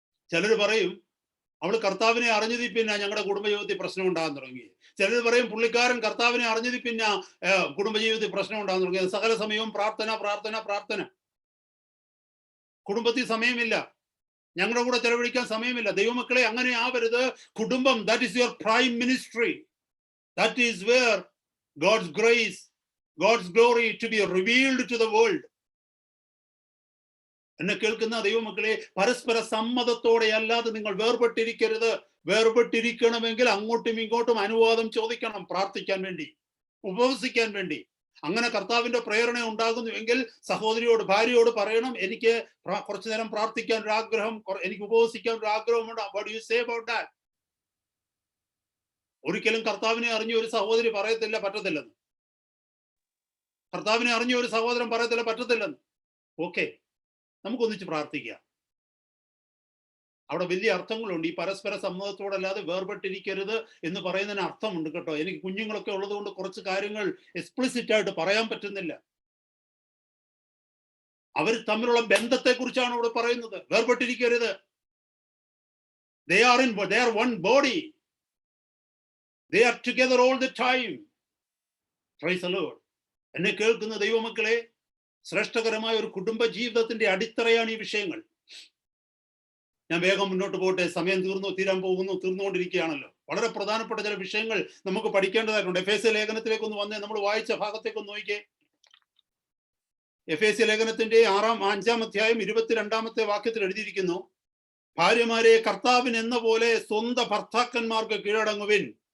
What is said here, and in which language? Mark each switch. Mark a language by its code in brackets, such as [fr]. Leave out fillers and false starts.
[ml] ചിലർ പറയും അവൾ കർത്താവിനെ അറിഞ്ഞതി പിന്നെ ഞങ്ങളുടെ കുടുംബജീവിതത്തിൽ പ്രശ്നം ഉണ്ടാകാൻ തുടങ്ങി. ചിലർ പറയും പുള്ളിക്കാരൻ കർത്താവിനെ അറിഞ്ഞതി പിന്നെ കുടുംബജീവിതത്തിൽ പ്രശ്നം ഉണ്ടാകാൻ തുടങ്ങി. സകല സമയവും പ്രാർത്ഥന. കുടുംബത്തിൽ സമയമില്ല, ഞങ്ങളുടെ കൂടെ ചെലവഴിക്കാൻ സമയമില്ല. ദൈവമക്കളെ, അങ്ങനെ ആവരുത്. കുടുംബം, [en] That is your prime ministry. That is where God's grace, God's glory to be revealed to the world. [ml] എന്നെ കേൾക്കുന്ന ദൈവമക്കളെ, പരസ്പര സമ്മതത്തോടെ അല്ലാതെ നിങ്ങൾ വേർപെട്ടിരിക്കരുത്. വേർപെട്ടിരിക്കണമെങ്കിൽ അങ്ങോട്ടും ഇങ്ങോട്ടും അനുവാദം ചോദിക്കണം, പ്രാർത്ഥിക്കാൻ വേണ്ടി, ഉപവസിക്കാൻ വേണ്ടി. അങ്ങനെ കർത്താവിന്റെ പ്രേരണ ഉണ്ടാകുന്നുവെങ്കിൽ സഹോദരിയോട്, ഭാര്യയോട് പറയണം, എനിക്ക് കുറച്ചു നേരം പ്രാർത്ഥിക്കാൻ ഒരു ആഗ്രഹം, എനിക്ക് ഉപവസിക്കാൻ ഒരു ആഗ്രഹമുണ്ട്. [en] What do you say about that? [ml] ഒരിക്കലും കർത്താവിനെ അറിഞ്ഞ ഒരു സഹോദരി പറയത്തില്ല പറ്റത്തില്ലെന്ന്. കർത്താവിനെ അറിഞ്ഞ ഒരു സഹോദരൻ പറയത്തില്ല പറ്റത്തില്ലെന്ന്. ഓക്കെ, നമുക്കൊന്നിച്ച് പ്രാർത്ഥിക്കാം. അവിടെ വലിയ അർത്ഥങ്ങളുണ്ട്. ഈ പരസ്പര സമ്മതത്തോടല്ലാതെ വേർപെട്ടിരിക്കരുത് എന്ന് പറയുന്നതിന് അർത്ഥമുണ്ട് കേട്ടോ. എനിക്ക് കുഞ്ഞുങ്ങളൊക്കെ ഉള്ളത് കൊണ്ട് കുറച്ച് കാര്യങ്ങൾ എക്സ്പ്ലിസിറ്റ് ആയിട്ട് പറയാൻ പറ്റുന്നില്ല. അവർ തമ്മിലുള്ള ബന്ധത്തെ കുറിച്ചാണ് ഇവിടെ പറയുന്നത്. വേർപെട്ടിരിക്കരുത്. [en] They are one body. They are together all the time. Praise the Lord. [ml] എന്നെ കേൾക്കുന്ന ദൈവമക്കളെ, ശ്രേഷ്ഠകരമായ ഒരു കുടുംബ ജീവിതത്തിന്റെ അടിത്തറയാണ് ഈ വിഷയങ്ങൾ. ഞാൻ വേഗം മുന്നോട്ട് പോട്ടെ. സമയം തീർന്നുകൊണ്ടിരിക്കുകയാണല്ലോ. വളരെ പ്രധാനപ്പെട്ട ചില വിഷയങ്ങൾ നമുക്ക് പഠിക്കേണ്ടതായിട്ടുണ്ട്. എഫേസ്യ ലേഖനത്തിലേക്ക് ഒന്ന് വന്നേ, നമ്മൾ വായിച്ച ഭാഗത്തേക്ക് ഒന്ന് നോക്കിയേ. എഫേസ്യ ലേഖനത്തിന്റെ 5-ാം അധ്യായം 22-ാമത്തെ വാക്യത്തിൽ എഴുതിയിരിക്കുന്നു, ഭാര്യമാരെ കർത്താവിന് എന്ന പോലെ സ്വന്തം ഭർത്താക്കന്മാർക്ക് കീഴടങ്ങുവിൻ.